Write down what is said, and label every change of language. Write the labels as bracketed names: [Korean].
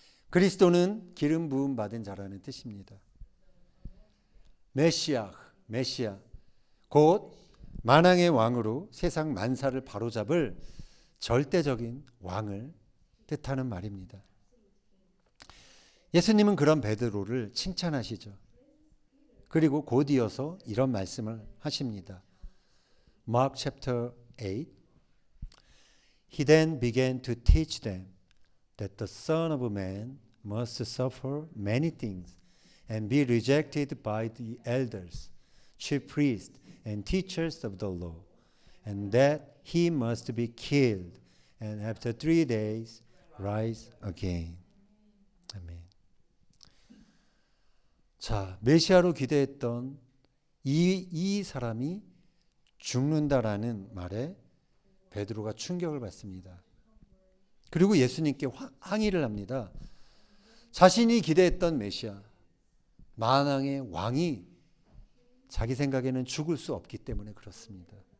[Korean] 그리스도는 기름 부음 받은 자라는 뜻입니다. 메시아, 곧 만왕의 왕으로 세상 만사를 바로잡을 절대적인 왕을 뜻하는 말입니다. 예수님은 그런 베드로를 칭찬하시죠. 그리고 곧 이어서 이런 말씀을 하십니다. [English] Mark chapter 8. He then began to teach them that the Son of Man must suffer many things and be rejected by the elders, chief priests, and teachers of the law, and that he must be killed and after 3 days rise again. [Korean] 아멘. 자, 메시아로 기대했던 이 사람이 죽는다라는 말에 베드로가 충격을 받습니다. 그리고 예수님께 항의를 합니다. 자신이 기대했던 메시아, 만왕의 왕이 자기 생각에는 죽을 수 없기 때문에 그렇습니다.